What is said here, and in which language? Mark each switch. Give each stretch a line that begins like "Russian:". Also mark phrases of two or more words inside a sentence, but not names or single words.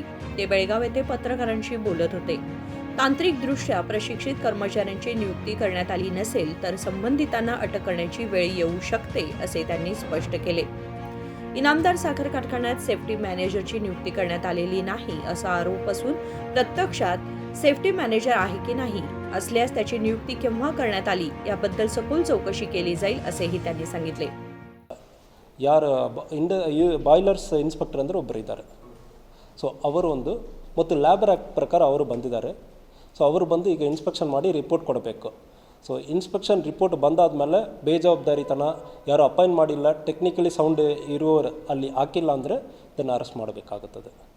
Marathi: ते बेळगाव येथे पत्रकारांशी बोलत होते। तांत्रिकदृष्ट्या प्रशिक्षित कर्मचाऱ्यांची नियुक्ती करण्यात आली नसेल तर संबंधितांना अटक करण्याची वेळ येऊ शकते असे त्यांनी स्पष्ट केले। इनामदार साखर कारखान्यात सेफ्टी मॅनेजरची नियुक्ती करण्यात आलेली नाही असा आरोप असून प्रत्यक्षात सेफ्टी मॅनेजर आहे की नाही, असल्यास त्याची नियुक्ती केव्हा करण्यात आली याबद्दल सखोल चौकशी केली जाईल असेही त्यांनी सांगितले।
English: boilers inspector
Kannada: ಅಂದರೆ ಒಬ್ಬರು ಇದ್ದಾರೆ। ಸೊ ಅವರು ಒಂದು ಮತ್ತು
English: labour act
Kannada: ಪ್ರಕಾರ ಅವರು ಬಂದಿದ್ದಾರೆ। ಸೊ ಅವರು ಬಂದು ಈಗ ಇನ್ಸ್ಪೆಕ್ಷನ್ ಮಾಡಿ ರಿಪೋರ್ಟ್ ಕೊಡಬೇಕು।
English: so inspection report
Kannada: ಬಂದಾದಮೇಲೆ ಬೇಜವಾಬ್ದಾರಿತನ ಯಾರು ಅಪಾಯಿಂಟ್ ಮಾಡಿಲ್ಲ,
English: technically sound
Kannada: ಇರುವವರು ಅಲ್ಲಿ ಹಾಕಿಲ್ಲ ಅಂದರೆ ಇದನ್ನು ಅರೆಸ್ಟ್ ಮಾಡಬೇಕಾಗುತ್ತದೆ।